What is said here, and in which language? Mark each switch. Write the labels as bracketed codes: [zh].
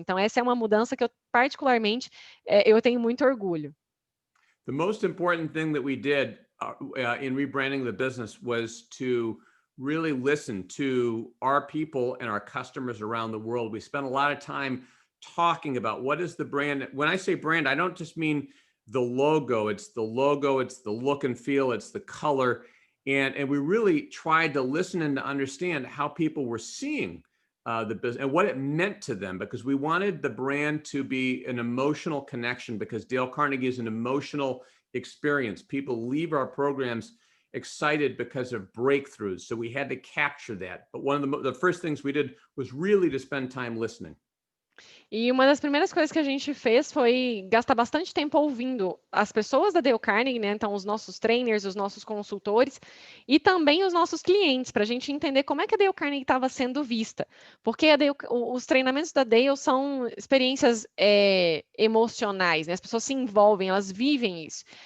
[pt] Então, essa é uma mudança que eu, particularmente, eu tenho muito orgulho. [en] The most important thing that we did in rebranding the business was to really listen to our people and our customers around the world. We spent a lot of time talking about what is the brand. When I say brand, I don't just mean the logo, it's the look and feel, it's the color. And we really tried to listen and to understand how people were seeing the business and what it meant to them, because we wanted the brand to be an emotional connection, because Dale Carnegie is an emotional experience. People leave our programs excited because of breakthroughs. So we had to capture that. But one of the first things we did was really to spend time listening. [pt] E uma das primeiras coisas que a gente fez foi gastar bastante tempo ouvindo as pessoas da Dale Carnegie, né? Então, os nossos trainers, os nossos consultores e também os nossos clientes, para a gente entender como é que a Dale Carnegie estava sendo vista. Porque os treinamentos da Dale são experiências emocionais, né? As pessoas se envolvem, elas vivem isso.